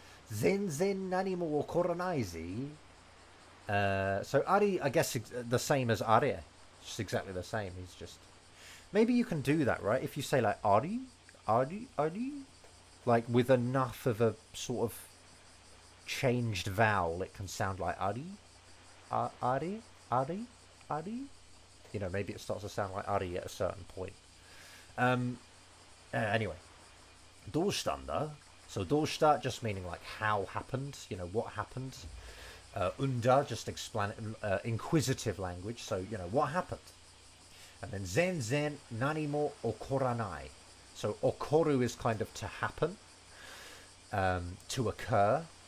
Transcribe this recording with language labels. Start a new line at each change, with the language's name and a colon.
Japanese: 全然何も起こらないぜ.
English: So Ari, I guess the same as Are. Just exactly the same. He's just... Maybe you can do that, right? If you say like Ari, Ari, Ari, like with enough of a sort of changed vowel, it can sound like Ari, Ari, Ari, Ari. You know, maybe it starts to sound like Ari at a certain point.
Japanese: Anyway, どうしたんだ?
English: So どうした just meaning like how happened, you know, what happened. Unda, just inquisitive language, so, you know, what happened. And then
Japanese: zen zen nani mo okoranai.
English: So okoru is kind of to happen, to occur.